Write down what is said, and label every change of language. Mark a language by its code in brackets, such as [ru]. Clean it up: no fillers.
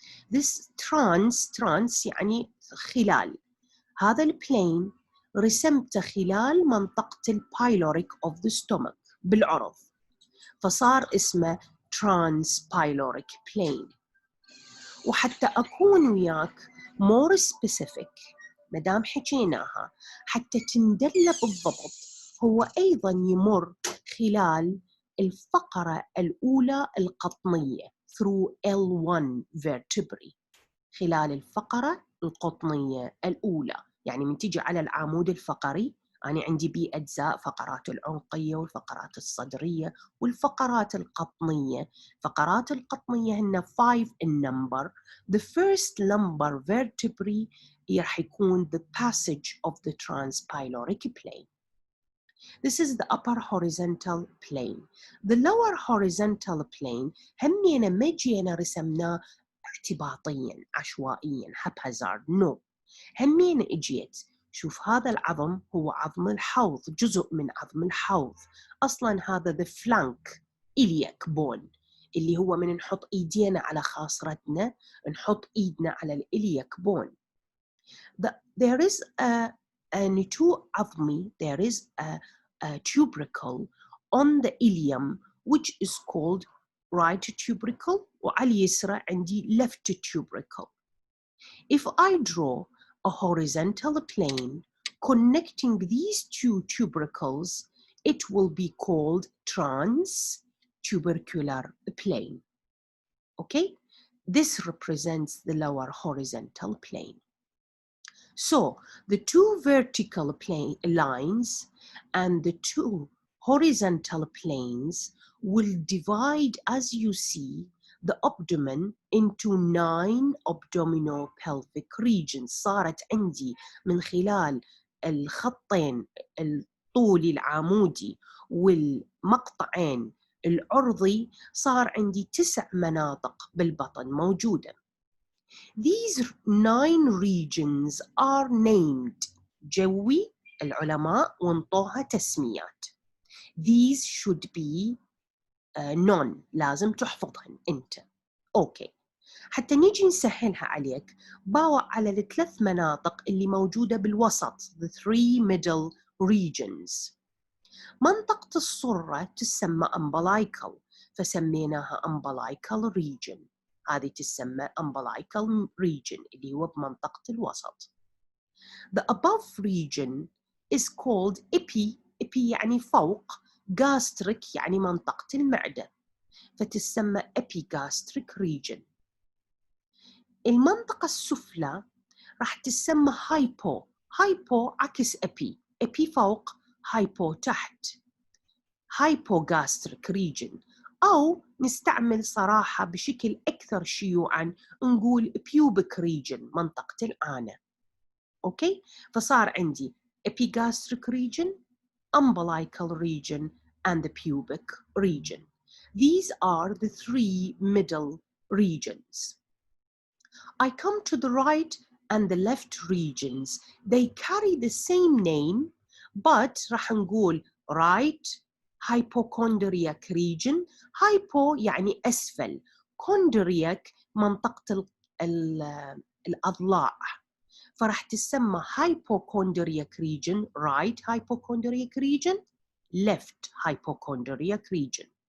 [en] This trans [ar] يعني خلال. هذا البلين رسمته خلال منطقة البايلوريك [en] of the stomach [ar] بالعرض، فصار اسمه transpyloric plane. وحتى أكون وياك [en] more specific [ar] مدام حكيناها حتى تندل بالضبط، هو أيضاً يمر خلال الفقرة الأولى القطنية [en] through L1 vertebrae، [ar] خلال الفقرة القطنية الأولى. يعني من تيجي على العمود الفقري، أنا عندي بيه أجزاء، فقرات العنقية والفقرات الصدرية والفقرات القطنية. فقرات القطنية هن 5 [en] in number. The first lumbar vertebrae [ar] راح يكون [en] the passage of the transpyloric plane. This is the upper horizontal plane. The lower horizontal plane [ar] همينا ما جينا رسمناه اعتباطيا عشوائيا haphazard. [en] No. [ar] همينا اجيت شوف هذا العظم هو عظم الحوض، جزء من عظم الحوض. أصلاً هذا [en] the flank iliac bone [ar] اللي هو من نحط إيدينا على خاصرتنا نحط إيدنا على الإلياك bone. [en] There is a [ar] نتوء عظمي, [en] there is a tubercle on the ilium which is called right tubercle, [ar] وعلى اليسرى عندي [en] left tubercle. If I draw a horizontal plane connecting these two tubercles, it will be called transtubercular plane. Okay? This represents the lower horizontal plane. So, the two vertical plane lines and the two horizontal planes will divide, as you see, the abdomen into 9 abdominopelvic regions. [ar] صارت عندي من خلال الخطين الطولي العمودي والمقطعين العرضي صار عندي 9 مناطق بالبطن موجودة. [en] These 9 regions are named. [ar] جوي العلماء وانطوها تسميات. [en] These should be known. [ar] لازم تحفظهن أنت. أوكي. حتى نيجي نسهلها عليك باوع على الثلاث مناطق اللي موجودة بالوسط. [en] The 3 middle regions. [ar] منطقة الصرة تسمى [en] umbilical [ar] فسميناها [en] umbilical region. [ar] هذه تسمى umbilical region اللي هو بمنطقة الوسط. [en] The above region is called epi. [ar] epi يعني فوق. gastric يعني منطقة المعدة فتسمى epigastric region. المنطقة السفلى راح تسمى hypo. hypo عكس epi. epi فوق hypo تحت. hypogastric region أو نستعمل صراحة بشكل أكثر شيوعاً نقول pubic region منطقة الآنة. [en] Okay? فصار عندي epigastric region, umbilical region and the pubic region. These are the 3 middle regions. I come to the right and the left regions. They carry the same name but [ar] راح نقول [en] right hypochondriac region. [ar] hypo يعني أسفل. chondriac منطقة الأضلاع فراح تسمى hypochondriac region. [en] right hypochondriac region, left hypochondriac region.